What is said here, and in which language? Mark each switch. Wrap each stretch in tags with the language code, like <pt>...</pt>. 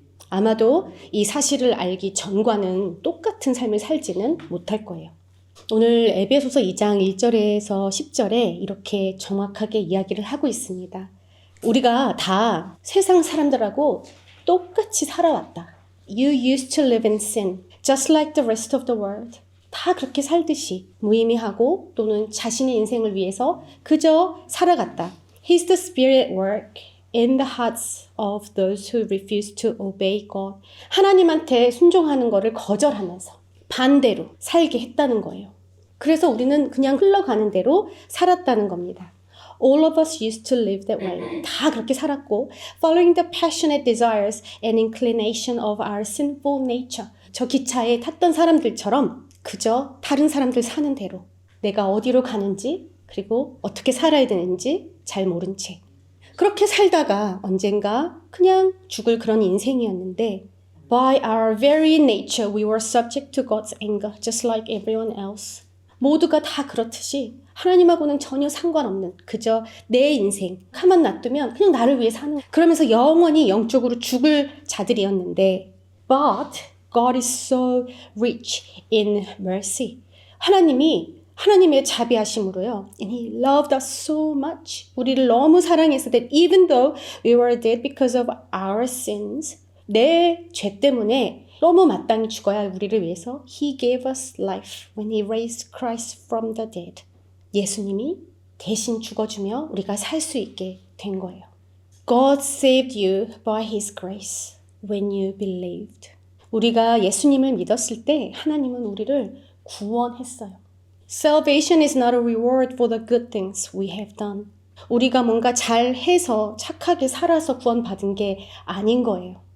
<ko>아마도 이 사실을 알기 전과는 똑같은 삶을 살지는 못할 거예요. 오늘 에베소서 2장 1절에서 10절에 이렇게 정확하게 이야기를 하고 있습니다. 우리가 다 세상 사람들하고 똑같이 살아왔다.</ko> <en>You used to live in sin, just like the rest of the world.</en> <ko>다 그렇게 살듯이 무의미하고 또는 자신의 인생을 위해서 그저 살아갔다.</ko> <en>He's the spirit work in the hearts of those who refuse to obey God.</en> <ko>하나님한테 순종하는 것을 거절하면서 반대로 살게 했다는 거예요. 그래서 우리는 그냥 흘러가는 대로 살았다는 겁니다.</ko> <en>All of us used to live that way.</en> <ko>다 그렇게 살았고,</ko> <en>following the passionate desires and inclination of our sinful nature.</en> <ko>저 기차에 탔던 사람들처럼 그저 다른 사람들 사는 대로 내가 어디로 가는지 그리고 어떻게 살아야 되는지 잘 모른 채 그렇게 살다가 언젠가 그냥 죽을 그런 인생이었는데</ko> <en>By our very nature we were subject to God's anger just like everyone else.</en> <ko>모두가 다 그렇듯이 하나님하고는 전혀 상관없는 그저 내 인생 가만 놔두면 그냥 나를 위해 사는 그러면서 영원히 영적으로 죽을 자들이었는데</ko> <en>But God is so rich in mercy.</en> <ko>하나님의 자비하심으로요.</ko> <en>And He loved us so much.</en> <ko>우리를 너무 사랑해서</ko> <en>that even though we were dead because of our sins,</en> <ko>내 죄 때문에 너무 마땅히 죽어야 할 우리를 위해서</ko> <en>He gave us life when He raised Christ from the dead.</en> <ko>예수님이 대신 죽어주며 우리가 살 수 있게 된 거예요.</ko> <en>God saved you by His grace when you believed.</en> <ko>우리가 예수님을 믿었을 때 하나님은 우리를 구원했어요.</ko> <en>Salvation is not a reward for the good things we have done.</en> <ko>우리가 뭔가 잘해서 착하게 살아서 구원받은 게 아닌 거예요.</ko>